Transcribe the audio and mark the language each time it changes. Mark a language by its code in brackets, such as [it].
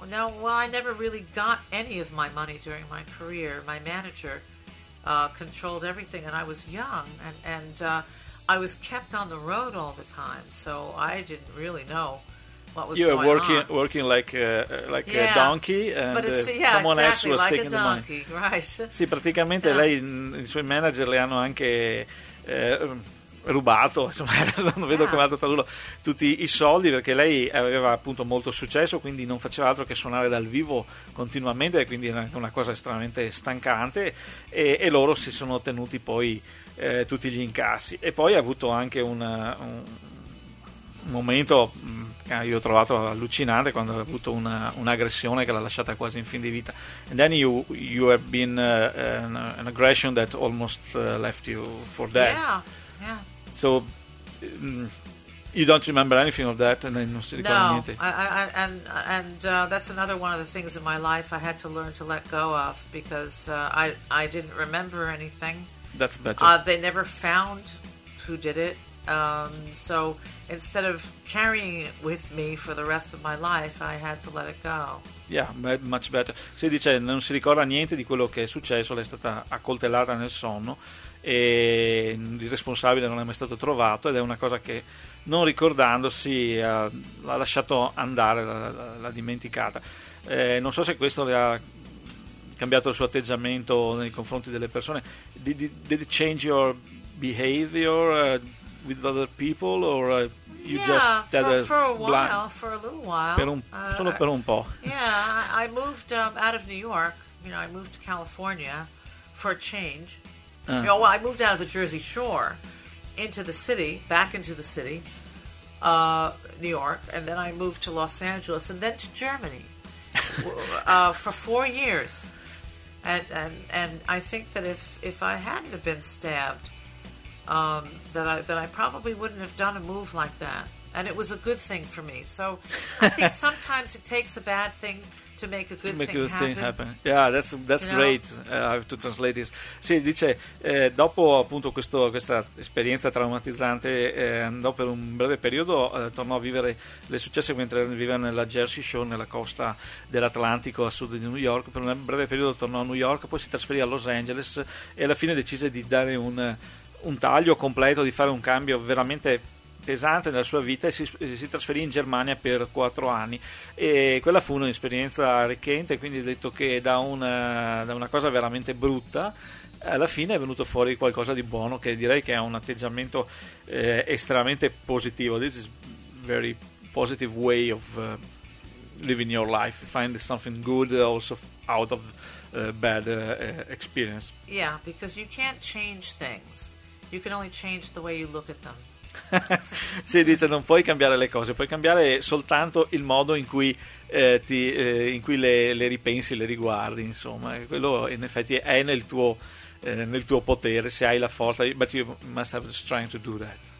[en] No. Well, I never really got any of my money during my career. My manager controlled everything, and I was young and I was kept on the road all the time, so I didn't really know what was going on. You were working like a donkey, and someone else was taking the money. Right. [it] Sì, praticamente lei, i suoi manager le hanno anche rubato, insomma, non vedo come altro tradurlo, tutti i soldi, perché lei aveva appunto molto successo, quindi non faceva altro che suonare dal vivo continuamente, quindi era anche una cosa estremamente stancante, e loro si sono tenuti poi tutti gli incassi. E poi ha avuto anche un momento che io ho trovato allucinante, quando ha avuto un'aggressione che l'ha lasciata quasi in fin di vita. [en] And then you have been an aggression that almost left you for dead. Yeah. So you don't remember anything of that, and then that's another one of the things in my life I had to learn to let go of, because I didn't remember anything. That's better. They never found who did it. So instead of carrying it with me for the rest of my life, I had to let it go. Yeah, much better. [it] Si dice non si ricorda niente di quello che è successo, lei è stata accoltellata nel sonno e il responsabile non è mai stato trovato, ed è una cosa che, non ricordandosi, l'ha lasciato andare, l'ha dimenticata. Non so se questo le ha cambiato il suo atteggiamento nei confronti delle persone. [en] Did it change your behavior with other people, or you just for a while, for a little while, [it] solo per un po'? [en] Yeah, I moved out of New York. You know, I moved to California for a change. You know, well, I moved out of the Jersey Shore into the city, back into the city, New York, and then I moved to Los Angeles, and then to Germany for 4 years. And I think that if I hadn't have been stabbed, that I probably wouldn't have done a move like that. And it was a good thing for me. So I think sometimes it takes a bad thing to make a good, make thing, good happen. Thing happen. Yeah, that's no? great. I have to translate this. [it] Sì, dice, dopo appunto questa esperienza traumatizzante, andò per un breve periodo, tornò a vivere le successe mentre viveva nella Jersey Shore, nella costa dell'Atlantico a sud di New York. Per un breve periodo tornò a New York, poi si trasferì a Los Angeles e alla fine decise di dare un taglio completo, di fare un cambio veramente pesante nella sua vita, e si trasferì in Germania per 4 anni, e quella fu un'esperienza arricchente. Quindi ha detto che da una cosa veramente brutta alla fine è venuto fuori qualcosa di buono, che direi che è un atteggiamento estremamente positivo. [en] This is very positive way of living your life, find something good also out of bad experience. Yeah, because you can't change things, you can only change the way you look at them. [it] Sì, dice, non puoi cambiare le cose, puoi cambiare soltanto il modo in cui le ripensi, le riguardi, insomma. Quello in effetti è nel tuo potere, se hai la forza. [en] But you must have the strength to do that.